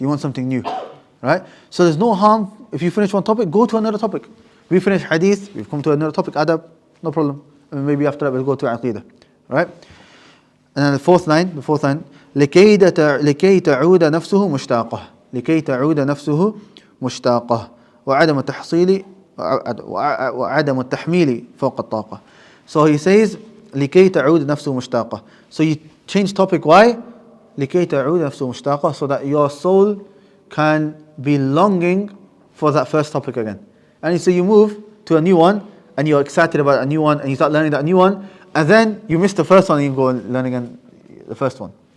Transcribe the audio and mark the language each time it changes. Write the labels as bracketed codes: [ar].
[en] You want something new, right? So there's no harm if you finish one topic, go to another topic. We finish hadith, we've come to another topic, adab, no problem. And maybe after that we'll go to aqidah, right? And then the fourth line, [ar] لكي تعود نفسه مشتاقة. لكي تعود نفسه مشتاقة. وعدم التحصيل وعدم التحميل فوق الطاقة. [en] So he says [ar] لكي تعود نفسه مشتاقة. [en] So you change topic, why? [ar] لكي تعود نفسه مشتاقة, [en] so that your soul can be longing for that first topic again. And so you move to a new one and you're excited about a new one and you start learning that new one, and then you miss the first one and you go and learn again the first one.